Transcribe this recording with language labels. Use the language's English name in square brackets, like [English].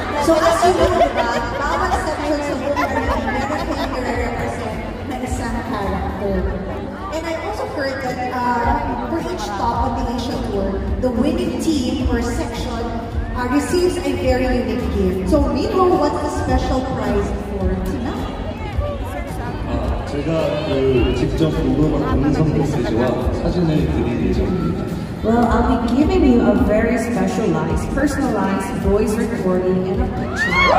[English] So as you know, [Filipino] diba, bawat section sa book meron kayong i-represent na isang character. [English] And I also heard that for each top on the Asia Tour, the winning team or section receives a very unique gift. So Nico, what's the special prize for tonight? [Korean] 제가 직접 녹음한 음성 메시지와 사진을 드릴 예정입니다. [English] Well, I'll be giving you a very specialized, personalized voice recording and a picture.